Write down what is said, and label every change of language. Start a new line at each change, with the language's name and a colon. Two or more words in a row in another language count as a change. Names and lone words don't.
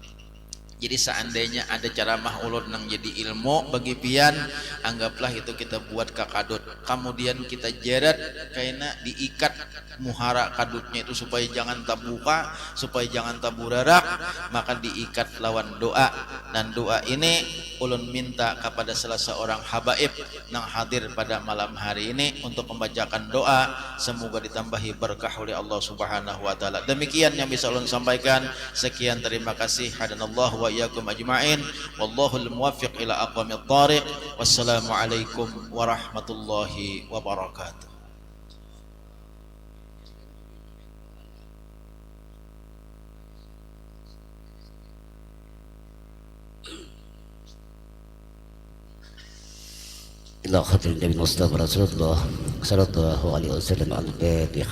Banjar: Jadi seandainya ada ceramah ulun nang jadi ilmu bagi pian, anggaplah itu kita buat kakadut, kemudian kita jeret kaina diikat muhara kadutnya itu supaya jangan terbuka, supaya jangan taburarak, maka diikat lawan doa.
Indonesian: Dan doa ini ulun minta kepada salah seorang habaib nang hadir pada malam hari ini untuk membacakan doa, semoga ditambahi berkah oleh Allah
Arabic: سبحانه وتعالى.
Indonesian: Demikian yang bisa ulun sampaikan. Sekian, terima kasih.
Arabic: هدانا الله وإياكم أجمعين. والله الموفق إلى أقوم الطريق. والسلام عليكم ورحمة الله وبركاته. إلى خاطر النبي المصطفى رسول الله صلى الله عليه وسلم على الفاتحة.